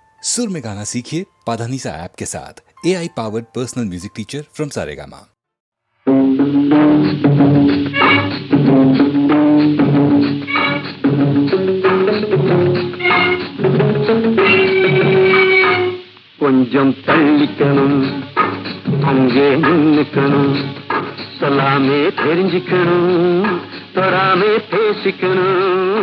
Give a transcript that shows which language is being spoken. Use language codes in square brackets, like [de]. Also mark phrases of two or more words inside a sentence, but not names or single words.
[hi] सुर में गाना सीखिए पाधानीसा ऐप के साथ। [en] AI powered personal music teacher from Saregama. [ta] கொஞ்சம் தள்ளிக்கணும், அங்கே நின்னுக்கணும், சொல்லாமே தெரிஞ்சுக்கணும், தொடாமே பேசிக்கணும்.